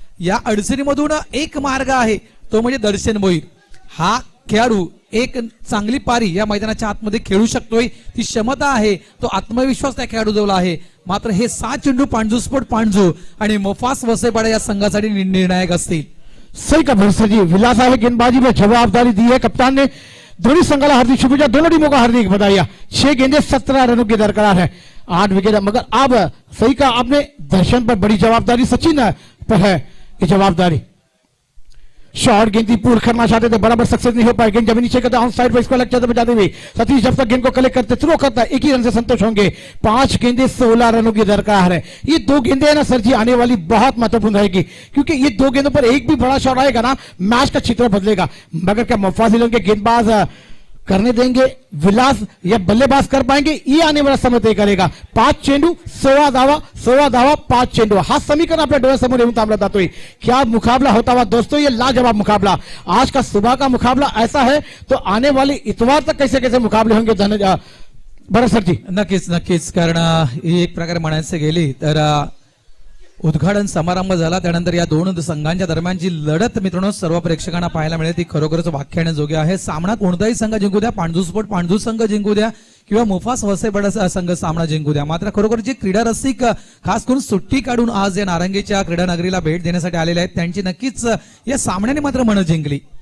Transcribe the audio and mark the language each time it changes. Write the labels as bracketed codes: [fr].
[mr] या अडचणीमधून एक मार्ग आहे तो म्हणजे दर्शन भोईर. हा खेळाडू एक चांगली पारी या मैदानाच्या आतमध्ये खेळू शकतोय, ती क्षमता आहे, तो आत्मविश्वास त्या खेळाडू जवळ आहे. मात्र हे 7 चेंडू पांढू स्पोर्ट पांढू आणि मुफास वसेपाडा या संघासाठी निर्णायक असतील. [hi] सही का भरोसा जी विलास है गेंदबाजी में जवाबदारी दी है कप्तान ने. [mr] दोनों संघाला हार्दिक शुभेच्छा, [hi] दोनों टीमों का हार्दिक बधाई. 6 गेंदे 17 रनों की दरकार है, 8 विकेट. मगर अब सही का आपने दर्शन पर बड़ी जवाबदारी, सचिन पर है ये जवाबदारी. शॉर्ट गेंद पूर्ण करना चाहते थे, बराबर सक्सेस नहीं हो पाए. गेंद जमीन नीचे करते ऑन साइड पर इसको लग जाते बजाते हुए सतीश जब तक गेंद को कलेक्ट करते थ्रो करता है 1 ही रन से संतोष होंगे. 5 गेंदे 16 रनों की दरकार है. ये 2 गेंदे है ना सर जी आने वाली बहुत महत्वपूर्ण रहेगी, क्योंकि ये 2 गेंदों पर एक भी बड़ा शॉट आएगा ना मैच का चित्र बदलेगा. मगर क्या मुफासिलों के गेंदबाज करने देंगे विलास या बल्लेबाज कर पाएंगे, ये आने वाला समय तय करेगा. [mr] 5 चेंडू 16 धावा 5 चेंडू. हा समीकरण आपल्या डोळ्यासमोर येऊन थांबला जातोय. [hi] क्या मुकाबला होता हुआ दोस्तों, ये लाजवाब मुकाबला. आज का सुबह का मुकाबला ऐसा है तो आने वाले इतवार तक कैसे कैसे मुकाबले होंगे बरं सर जी. [mr] नक्कीच कारण ही एक प्रकारे म्हणायचं गेली तर उद्घाटन समारंभ झाला त्यानंतर या दोन संघांच्या दरम्यान जी लढत मित्रांनो सर्व प्रेक्षकांना पाहायला मिळेल ती खरोखरच व्याख्यानाजोगी आहे. सामना कोणताही संघ जिंकू द्या, पांढू स्पोर्ट पांढू संघ जिंकू द्या किंवा मुफास वसेपाडा संघ सामना जिंकू द्या, मात्र खरोखर जे क्रीडा रसिक खास करून सुट्टी काढून आज या नारंगीच्या क्रीडा नगरीला भेट देण्यासाठी आलेले आहेत त्यांची नक्कीच या सामन्याने मात्र मनं जिंकली.